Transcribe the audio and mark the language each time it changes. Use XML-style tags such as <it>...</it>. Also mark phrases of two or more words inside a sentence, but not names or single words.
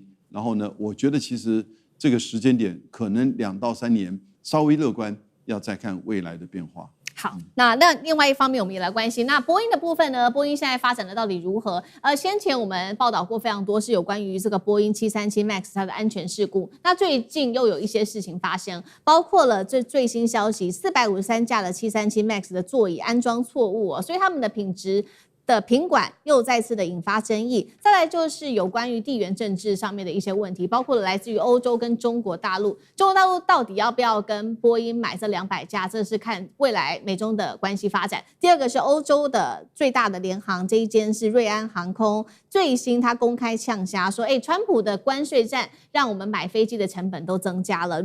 <zh>然後呢，我覺得其實這個時間點可能2到3年，稍微樂觀，要再看未來的變化。好，那另外一方面，我們也來關心那波音的部分呢？波音現在發展的到底如何？先前我們報道過非常多，是有關於這個波音737 MAX 它的安全事故。那最近又有一些事情發生，包括了這最新消息，453架的737 MAX 的座椅安裝錯誤所以他們的品質的品管又再次的引發爭議。再來就是有關於地緣政治上面的一些問題，包括了来自於歐洲跟中國大陸。中國大陸到底要不要跟波音買這200架？這是看未來美中的關係發展。第二個是歐洲的最大的聯航，這一間是瑞安航空，最新他公開嗆瞎說，川普的關稅戰讓我們買飛機的成本都增加了。</zh>